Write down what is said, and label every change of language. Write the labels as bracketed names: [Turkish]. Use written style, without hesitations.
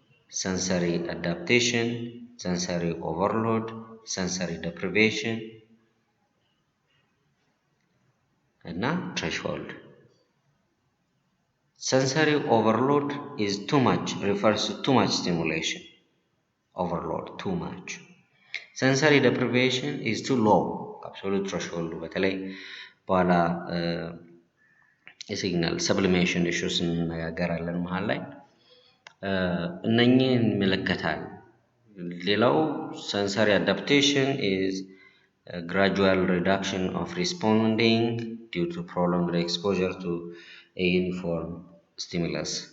[English] sensory adaptation, sensory overload, sensory deprivation እና threshold. Sensory overload is too much, refers to too much stimulation. Overload, too much. Sensory deprivation is too low. Absolute threshold. [Amharic] በተለይ በኋላ የሲግናል ሰብሊሜሽን ኢሹስ እንነጋገራለን መሀል ላይ። እነኚህን ይመለከታል። ሌላው [English] sensory adaptation is a gradual reduction of responding due to prolonged exposure to a uniform stimulus.